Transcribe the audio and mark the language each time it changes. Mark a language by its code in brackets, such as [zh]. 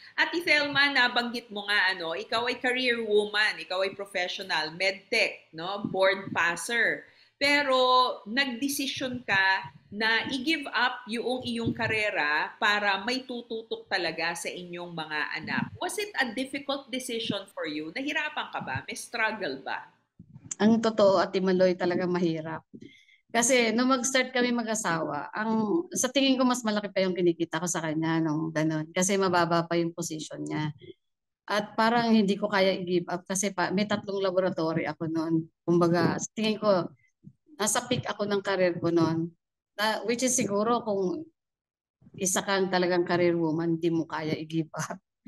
[tl] Ate Thelma, nabanggit mo nga, ikaw ay career woman, ikaw ay professional, medtech, board passer. Pero nagdesisyon ka na i-give up yung iyong karera para may tututok talaga sa inyong mga anak. [en] Was it a difficult decision for you? [tl] Nahirapan ka ba? May struggle ba? Ang totoo, Ate Maloy, talaga mahirap. Kasi nung mag-start kami mag-asawa, sa tingin ko mas malaki pa yung kinikita ko sa kanya nung ganun. Kasi mababa pa yung position niya. At parang hindi ko kaya i-give up kasi may 3 laboratory ako noon. Kumbaga, sa tingin ko, nasa peak ako ng career ko noon. [en] Which is [tl] siguro kung isa kang talagang career woman, hindi mo kaya i-give up.